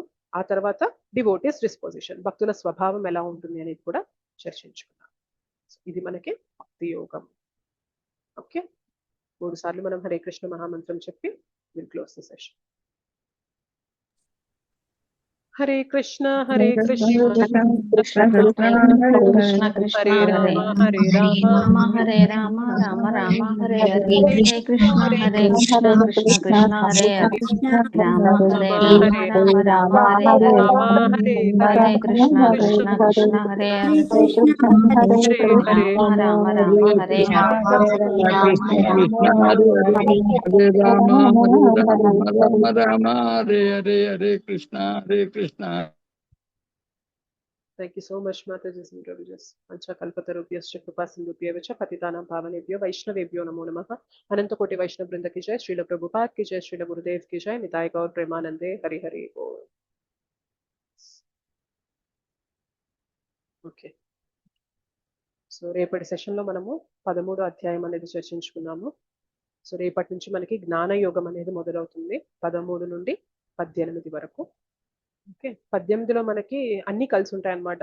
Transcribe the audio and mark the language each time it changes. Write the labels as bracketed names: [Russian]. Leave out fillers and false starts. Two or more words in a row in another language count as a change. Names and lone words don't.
[Telugu] ఆ తర్వాత [English] devotees disposition, [Telugu] భక్తుల స్వభావం ఎలా ఉంటుంది అనేది కూడా చర్చించుకున్నాం. ఇది మనకి భక్తి యోగం. ఓకే. 3 సార్లు మనం హరే కృష్ణ మహామంత్రం చెప్పి [English] will close the session. [Sanskrit] హరే కృష్ణ హరే కృష్ణ కృష్ణ కృష్ణ కృష్ణ హరే రామ హరే రామ హరే రామ రామ రామ హరే హరే హరే కృష్ణ కృష్ణ కృష్ణ హరే రామ హరే రామ రామ హరే హరే కృష్ణ కృష్ణ హరే రామ రామ రామ హరే హరే కృష్ణ హరే కృష్ణ. [English] Thank you so much, Mataji and Ravijas. [Sanskrit] पञ्च कल्पतरुभ्यश्च कृपा सिन्धुभ्यएव च पतितानां पावनेभ्यो वैष्णवेभ्यो नमो नमः. [Hindi] अनन्त कोटि वैष्णव वृन्द की जय, श्रील प्रभुपाद की जय, श्रील गुरुदेव की जय, [Bangla] নিতাই গৌর প্রেমানন্দে, হরি হরি বোল. [Telugu] Okay. సో రేపటి సెషన్లో మనము 13వ అధ్యాయం అనేది చర్చించుకున్నాము. సో రేపటి నుంచి మనకి జ్ఞానయోగం అనేది మొదలవుతుంది, 13 నుండి 18 వరకు. ఓకే. 18లో మనకి అన్ని కలిసి ఉంటాయి అన్నమాట.